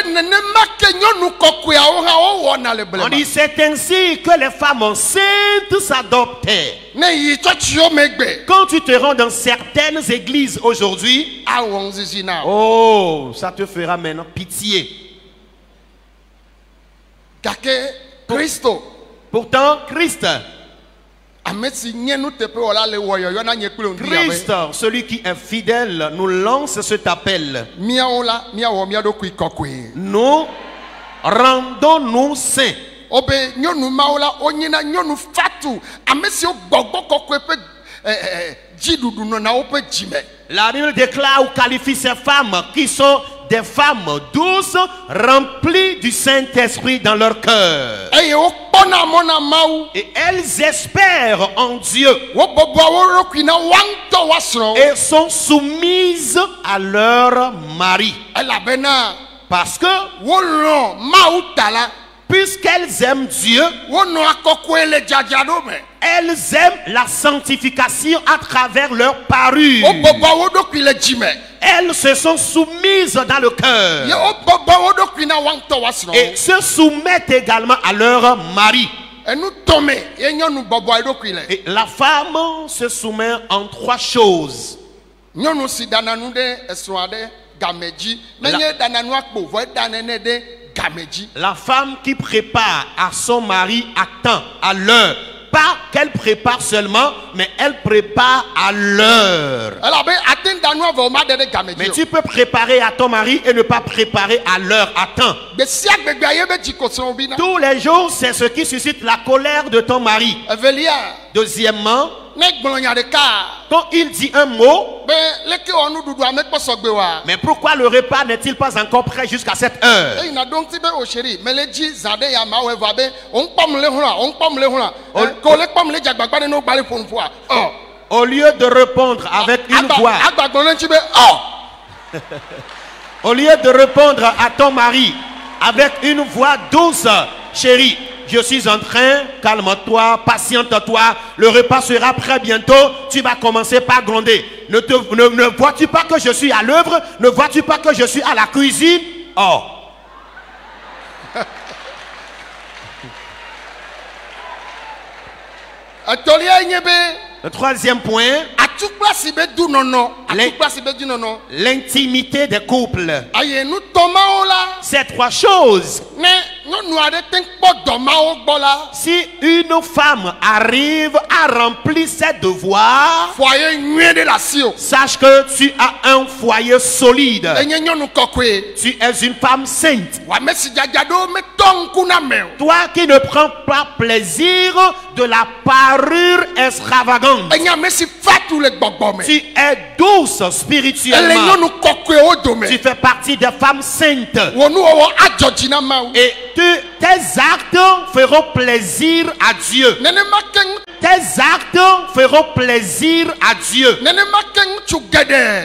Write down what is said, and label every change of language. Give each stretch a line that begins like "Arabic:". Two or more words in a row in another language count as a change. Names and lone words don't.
French: On dit c'est ainsi que les femmes enceintes s'adoptaient. Quand tu te rends dans certaines églises aujourd'hui, oh, ça te fera maintenant pitié. Pourtant, Christ
Ewe: ame si nye nu teƒe wɔla le wɔyɔyɔ na nye kple ŋdi Christ, abe
French: celui qui est fidèle, nous lance cet appel.
Ewe: míawo la míawɔ mía ɖokui kɔkɔe.
French: Nous rendons-nous saints.
Ewe: Obe nyɔnu mawo la wonye na nyɔnu fatu ame siwo gbɔgbɔ kɔkɔe ƒe dziɖuɖu nɔ na woƒe dzime.
French: La Bible déclare ou qualifie ces femmes qui sont des femmes douces, remplies du Saint-Esprit dans leur cœur.
Ewe: Eye wokpɔna mɔ na Mawu.
French: Et elles espèrent en Dieu
Ewe: Wobɔbɔa wo ɖokui na woa ŋutɔ woasrɔ̃wo.
French: et sont soumises à leur mari.
Ewe: Elabena
French: Parce que,
Ewe: wolɔ̃ Mawu ta la
French: puisqu'elles aiment Dieu,
Ewe: wonɔa kɔkɔe le dzadzraɖo me.
French: elles aiment la sanctification à travers leur parure.
Ewe: Wobɔbɔa wo ɖokui le dzime.
French: Elles se sont soumises dans le
Ewe: Ye
French: cœur
Ewe: wobɔbɔa wo ɖokui na woa ŋutɔ woasrɔ̃wo.
French: et se soumettent également à leur mari.
Ewe: Enu tɔme ye nyɔnu bɔbɔa eɖokui le.
French: Et la femme se soumet en trois choses.
Ewe: Nyɔnu si dana nu ɖe esrɔ̃a ɖe game dzi nenye dana nua kpo vɔ eda nene ɖe game dzi.
French: La femme qui prépare à son mari à temps, à l'heure. Pas qu'elle prépare seulement, mais elle prépare à l'heure.
Ewe: Elabe ate ŋu da nua vɔ o ma ɖe ɖe game
French: Mais
Ewe: dzi o.
French: tu peux préparer à ton mari et ne pas préparer à l'heure, à temps.
Ewe: Gbe sia gbegbe ye be dzikosrɔ̃ bi na.
French: Tous les jours, c'est ce qui suscite la colère de ton mari.
Ewe: Evelia
French: Deuxièmement,
Ewe: ne gblɔ nya ɖeka
French: quand il dit un mot,
Ewe: be leke wɔ nuɖuɖua mekpɔ sɔgbe wa.
French: mais pourquoi le repas n'est-il pas encore prêt jusqu'à cette heure?
Ewe: Eyina ɖo ŋuti be o chéri mele dzi zã ɖe ya ma wɔ eva be o ŋkpɔm le hũla o ŋkpɔm le hũla. Ko le kpɔm le dzagbagba ɖe ne wo gbalẽ ƒo nuƒoa.
French: Au lieu de répondre avec une voix,
Ewe: Agbagblɔ le ŋuti be
French: au lieu de répondre à ton mari avec une voix douce, chérie, je suis en train, calme-toi, patiente-toi, le repas sera prêt bientôt, tu vas commencer par gronder. Ne vois-tu pas que je suis à l'œuvre? Ne vois-tu pas que je suis à la cuisine? Oh.
Ewe: Etolia nye be
French: Le troisième point,
Ewe: atukpa si be du nɔnɔ. Atukpa si be du nɔnɔ.
French: l'intimité des couples.
Ewe: Aye nutɔmawo la
French: Ces trois choses,
Ewe: ne nyɔnu aɖe te ŋu kpɔ dɔmawo gbɔ la.
French: si une femme arrive à remplir ses devoirs,
Ewe: Foyer nyuie ɖe le asi o.
French: sache que tu as un foyer solide.
Ewe: Enye nyɔnu kɔkɔe.
French: Tu es une femme sainte.
Ewe: Wa ame si dzadzraɖo metɔ ŋku na me o.
French: Toi qui ne prends pas plaisir de la parure extravagante.
Ewe: Enye ame si fatu le gbɔgbɔ me.
French: Tu es douce
Ewe: Ele
French: spirituellement.
Ewe: nyɔnu kɔkɔewo dome.
French: Tu fais partie des femmes saintes.
Ewe: Wò nuwɔwɔ adzɔ dzi na Mawu.
French: Et tes actes feront plaisir à Dieu.
Ewe: Nenema ke
French: Tes actes feront plaisir à Dieu.
Ewe: nenema ke ŋutsu geɖe.